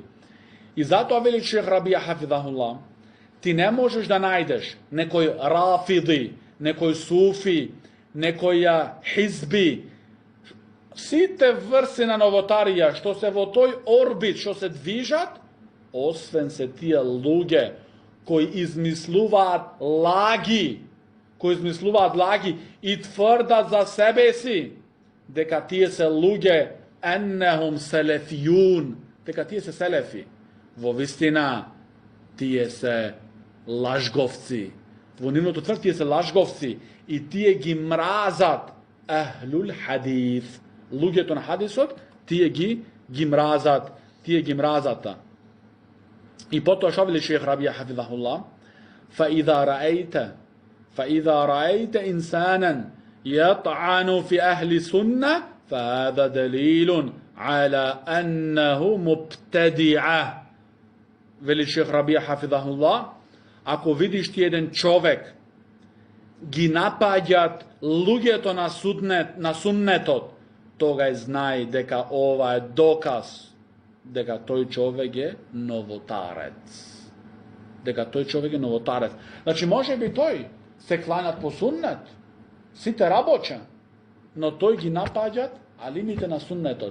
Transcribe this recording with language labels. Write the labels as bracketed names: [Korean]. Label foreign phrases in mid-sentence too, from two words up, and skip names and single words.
[Macedonian] И зато вели шејх Рабија хафидахуллах, ти не можеш да најдеш некој рафиди, некој суфи, некој хизби, сви те врсте новотарија, што се во тој орбит, што се движат, освен се тије луѓе, који измислуват лаги и тврдат за себе си, дека тије се луѓе [Arabic] أنهم سلفيون, [Macedonian] дека тије се селефи, во вистина тије се лажговци, во нивно то тврд тије се лажговци и тије гимразат [Arabic] أهل الحديث, [Macedonian] луѓетон хадисот, тије гимразата. И потом шавили шејх Рабија хафидахуллах, [Arabic] فإذا رأيت إنسانا يطعن في أهل سنة فهذا دليل على أنه مبتدع. [Macedonian] Вели шејх Рабија хафидахуллах, ако видиш ти један човек ги напаѓат луѓето на суннетот, тога знај дека ова е доказ дека тој човек е новотарец. Дека тој човек е новотарец. Значи, може би тој се кланат по суннет, сите работе, но тој ги напаѓат алимите на суннетот.